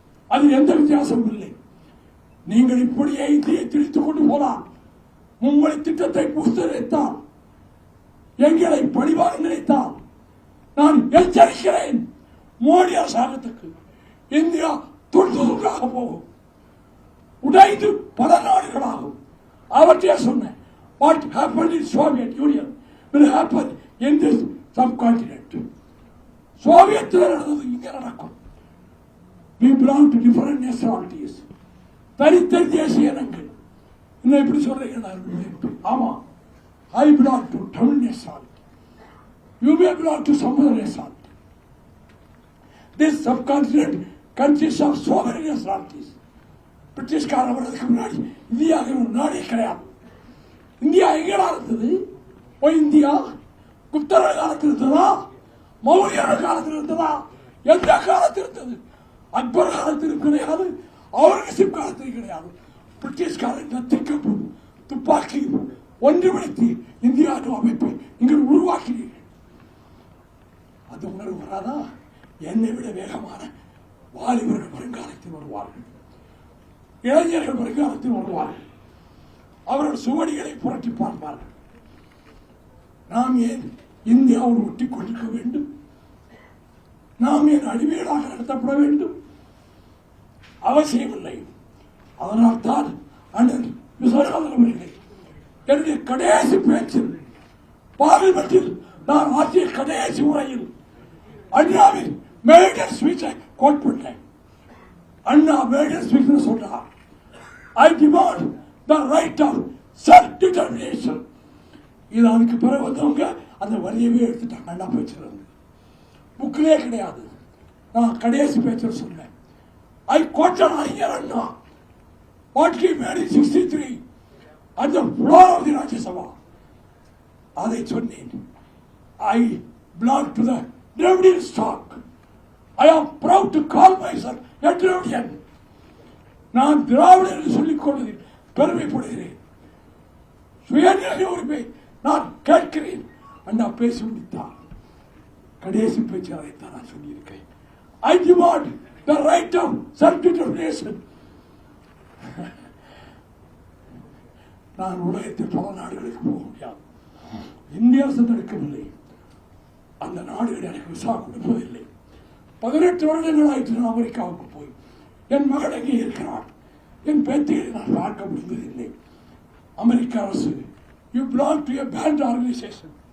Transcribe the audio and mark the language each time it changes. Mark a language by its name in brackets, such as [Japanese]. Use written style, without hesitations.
[Tamil] அது எந்த வித்தியாசமும் இல்லை. நீங்கள் இப்படியே இந்தியை திரித்துக் கொண்டு போனால், மும்மொழி திட்டத்தை புஸ்தரித்தால், எங்களை பழிவாக நினைத்தால் நான் எச்சரிக்கிறேன். மோடி அரசாங்கத்துக்கு இந்தியா துண்டு துண்டாக போகும், உடைந்து பல நாடுகளாகும். அவற்றையே சொன்னேன். [English] What happened in Soviet Union will happen in this subcontinent. [Tamil] சோவியத்தில் நடந்தது இங்கே நடக்கும். [English] We belong to different nationalities. [Tamil] தனித்தனி தேசிய இனங்கள். இன்னும் எப்படி சொல்றீங்க? ஆமா, [English] I belong to Tamil nationality. You may belong to some other nationality. This subcontinent consists of so many nationalities. [Tamil] பிரிட்டிஷ்கார வர்றதுக்கு முன்னாடி இந்தியாவுக்கு ஒரு நாடே கிடையாது. இந்தியா எங்கடா இருந்தது? இந்தியா குப்தர்கள் காலத்தில் இருந்ததா? மௌரியர்கள் காலத்தில் இருந்ததா? எந்த காலத்தில் இருந்தது? அக்பர் காலத்தில் கிடையாது, அவுரங்கசீப் காலத்தில் கிடையாது. பிரிட்டிஷ்காரன் கத்திக்கப்பு துப்பாக்கி ஒன்றுபடுத்தி இந்தியா அமைப்பை இங்கு உருவாக்கினீர்கள். அது உணர்வு வராதா? என்னை விட வேகமான வாலிபர்கள் வருங்காலத்தில் வருவார்கள், இளைஞர்கள் வருங்காலத்தில் வருவார்கள். அவர்கள் சுவடிகளை புரட்டி பார்ப்பார்கள். நாம் ஏன் இந்தியாவோடு ஒட்டிக் கொண்டிருக்க வேண்டும்? நாம் ஏன் அடிமைகளாக நடத்தப்பட வேண்டும்? அவசியமில்லை. அதனால் தான் அண்ணன் விஸ்வநாதன் அவர்களே என்னுடைய கடைசி பேச்சில், பார்லிமெண்டில் நான் ஆற்றிய கடைசி உரையில் அண்ணாவின் மேடர் ஸ்பீச்சை கோட் பண்ணேன். [English] Anna maiden speech [Tamil] சொல்றார், [English] I demand the right of self-determination. [Tamil] இது அதுக்கு பிறகு வந்தவங்க அந்த வரியவே எடுத்துட்டாங்க. அண்ணா பேச்சுறது புக்கிலே கிடையாது. நான் கடைசி பேச்சு சொன்னேன். [English] I quoted அறிஞர் Anna what he made in 63 at the floor of the Rajya Sabha. [Tamil] அதை சொன்னேன். [English] I belong to the Dravidian stock. I am proud to call myself a Dravidian. [Tamil] நான் திராவிடர் என்று சொல்லிக் கொள்வதில் பெருமைப்படுகிறேன். சுயநிலை உரிமை நான் கேட்கிறேன். அண்ணா பேசி முடித்தார். கடைசி பேச்சு அதைத்தான் நான் சொல்லியிருக்கேன். [English] I demand the right of self-determination. [Tamil] நான் உலகத்தில் பல நாடுகளுக்கு போக முடியாது. இந்தியா தடுக்கவில்லை. அந்த நாடுகள் எனக்கு விசா கொடுப்பதில்லை. 18 வருடங்கள் ஆயிற்று நான் அமெரிக்காவுக்கு போய். என் மகள் எங்கே இருக்கிறார்? என் பேத்தியை நான் பார்க்க முடிந்ததில்லை. அமெரிக்க அரசு, [English] you belong to a banned organization.